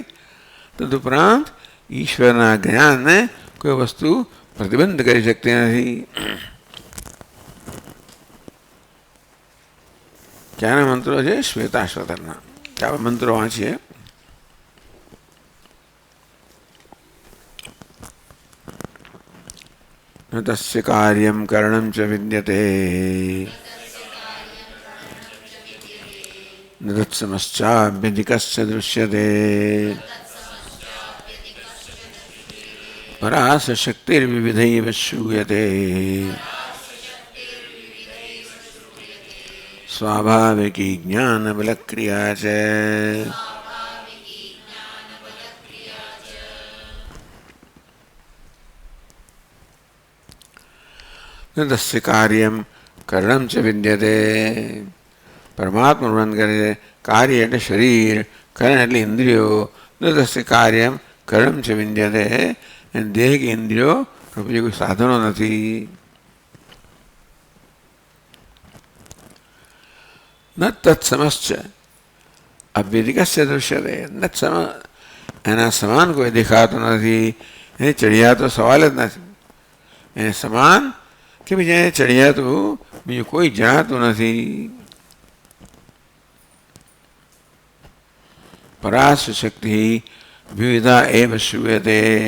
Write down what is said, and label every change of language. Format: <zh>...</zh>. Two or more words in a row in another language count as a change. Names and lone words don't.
<gu>તદુપરાંત ઈશ્વરના જ્ઞાનને કોઈ વસ્તુ પ્રતિબંધ કરી શકતી નથી. ક્યાંના મંત્રો છે? શ્વેતાશ્વતરના. ચાલો મંત્રો વાંચીએ.</gu> <sa>न तस्य कार्यं करणं च विद्यते न तत्समश्चाभ्यधिकस्य दृश्यते पराशक्तिर्विविधैव श्रूयते स्वाभाविकी ज्ञानबलक्रिया च न तस्य कार्यं करणं च</sa> <gu>વિદ્યતે પરમાત્મા વર્ણન કરે કાર્ય એટલે શરીર કરણ એટલે ઇન્દ્રિયો</gu> <sa>न तस्य कार्यम करण च विद्यते</sa> <gu>અને દેહ કે ઇન્દ્રિયો પ્રભુજી કોઈ સાધનો નથી</gu> <sa>न तत्समश्च अव्यधिकस्य दृश्यते</sa> <gu>તત્સમ એના સમાન કોઈ દેખાતો નથી એને ચડિયાતો સવાલ જ નથી એને સમાન કે બીજા એને ચડિયાતું બીજું કોઈ જણાતું નથી</gu> <sa>पराशक्ति विविधा एव श्रूयते</sa>